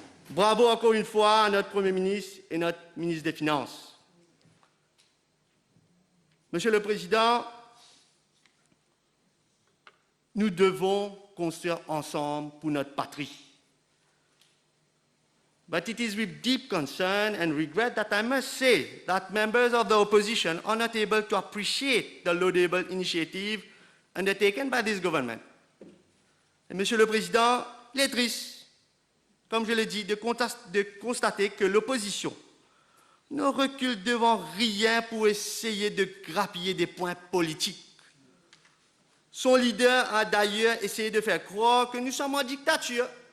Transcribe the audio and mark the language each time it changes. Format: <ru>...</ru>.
<fr>Bravo encore une fois à notre Premier ministre et notre ministre des Finances. Monsieur le Président, nous devons construire ensemble pour notre patrie.</fr> <en>But it is with deep concern and regret that I must say that members of the opposition are not able to appreciate the laudable initiative undertaken by this government.</en> <fr>Et Monsieur le Président, il est triste, comme je l'ai dit, de constater que l'opposition ne recule devant rien pour essayer de grappiller des points politiques. Son leader a d'ailleurs essayé de faire croire que nous sommes en dictature.</fr>